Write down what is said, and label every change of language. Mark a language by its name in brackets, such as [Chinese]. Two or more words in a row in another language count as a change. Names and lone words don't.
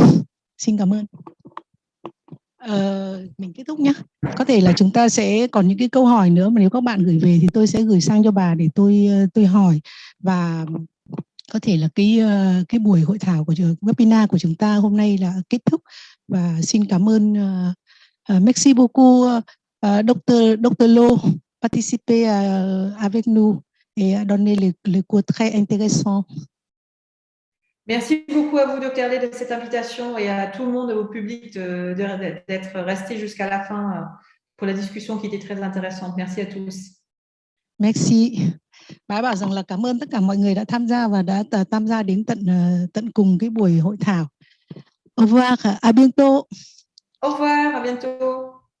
[Vietnamese] Xin cảm ơn. Mình kết thúc nhé. Có thể là chúng ta sẽ còn những cái câu hỏi nữa mà nếu các bạn gửi về thì tôi sẽ gửi sang cho bà để tôi hỏi, và có thể là cái buổi hội thảo của webinar của chúng ta hôm nay là kết thúc, và xin cảm ơn [French] merci beaucoup [Vietnamese] Dr. [French] Lo participer avec nous et donner les cours très intéressants. Merci beaucoup à vous, Dr. Lé, de cette invitation et à tout le monde, au public, d'être resté jusqu'à la fin pour la discussion qui était très intéressante. Merci à tous. Merci. [Vietnamese] Bà bảo rằng là cảm ơn tất cả mọi người đã tham gia và đã tham gia đến tận cùng cái buổi hội thảo. [French] Au revoir, à bientôt. Au revoir, à bientôt.